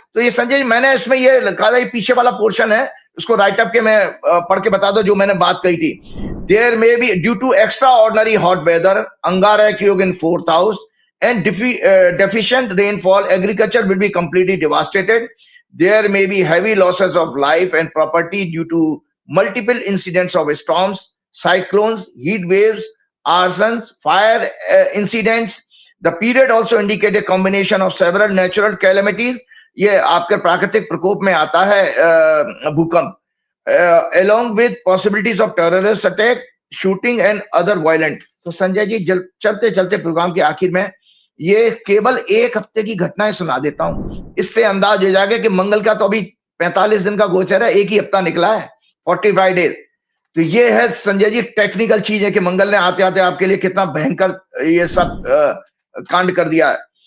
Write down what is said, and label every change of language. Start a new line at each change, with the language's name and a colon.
Hindi: तो ये संजय जी मैंने इसमें ये लिखा था, ये पीछे वाला पोर्शन है, इसको राइटअप के मैं पढ़ के बता दो जो मैंने बात कही थी।
English: There may be due to extraordinary hot weather, Angarak yoga in 4th हाउस एंड deficient rainfall, agriculture will be completely devastated. There may be heavy losses of life and property due to multiple incidents of storms, cyclones, heat waves, arsons, fire incidents. The period also indicate a combination of several natural calamities.
Hindi: ये आपके प्राकृतिक प्रकोप में आता है भूकंप,
English: along with possibilities of terrorist attack, shooting and other violent.
Hindi: तो संजय जी चलते चलते प्रोग्राम के आखिर में ये केवल एक हफ्ते की घटनाएं सुना देता हूं, इससे अंदाज हो जाएगा कि मंगल का तो अभी 45 दिन का गोचर है, एक ही हफ्ता निकला है, 45 डेज। तो ये है संजय जी टेक्निकल चीज है कि मंगल ने आते आते आपके लिए कितना भयंकर ये सब कांड कर दिया है।